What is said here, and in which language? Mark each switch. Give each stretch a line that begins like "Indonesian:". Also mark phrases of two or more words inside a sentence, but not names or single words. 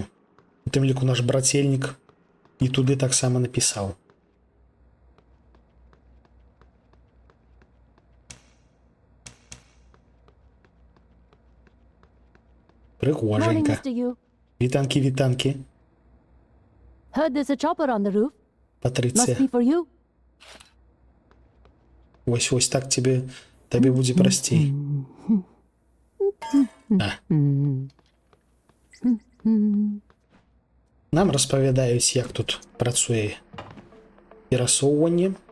Belarusian: У тым ліку наш брацельнік і туды таксама напісаў. Прыгоженька. Вітанкі, вітанкі.
English: Heard there's a chopper on the roof. Патрыцыя. Must be for you.
Belarusian: Вось так табе будзе прасцей. Нам распавядаюць, як тут працуе перасоўванне.